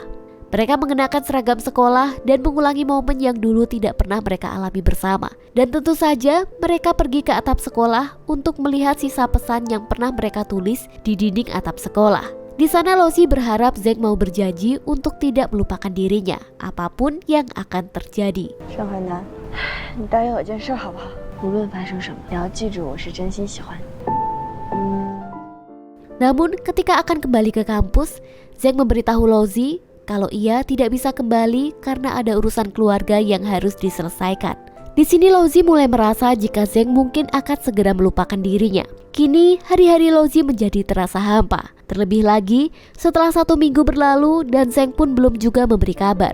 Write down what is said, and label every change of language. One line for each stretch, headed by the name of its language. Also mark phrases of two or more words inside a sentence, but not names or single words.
Indonesian: Mereka mengenakan seragam sekolah dan mengulangi momen yang dulu tidak pernah mereka alami bersama. Dan tentu saja mereka pergi ke atap sekolah untuk melihat sisa pesan yang pernah mereka tulis di dinding atap sekolah. Di sana Lozi berharap Zeng mau berjanji untuk tidak melupakan dirinya, apapun yang akan terjadi.
Chinese: 盛淮南，你答应我件事好不好？无论发生什么，你要记住我是真心喜欢你。
Indonesian: Namun ketika akan kembali ke kampus, Zeng memberitahu Lozi kalau ia tidak bisa kembali karena ada urusan keluarga yang harus diselesaikan. Di sini Lozi mulai merasa jika Zeng mungkin akan segera melupakan dirinya. Kini hari-hari Lozi menjadi terasa hampa. Terlebih lagi setelah 1 minggu berlalu dan Zeng pun belum juga memberi kabar.